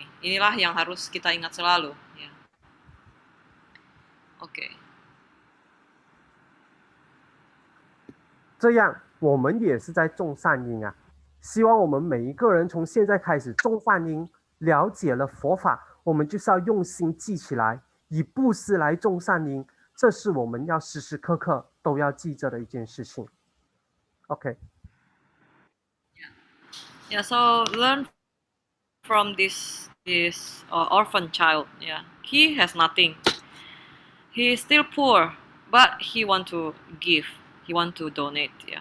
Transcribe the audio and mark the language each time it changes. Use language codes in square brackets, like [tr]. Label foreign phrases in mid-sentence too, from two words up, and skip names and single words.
[id] Inilah yang harus kita ingat selalu. Ya. Oke. [zh] 这样我们也是在种善因啊。希望我们每一个人从现在开始种善因，了解了佛法，我们就是要用心记起来，以布施来种善因，这是我们要时时刻刻都要记着的一件事情。OK， [en] Yeah, so learn from this orphan child. Yeah, he has nothing. He is still poor, but he want to give. He want to donate. Yeah.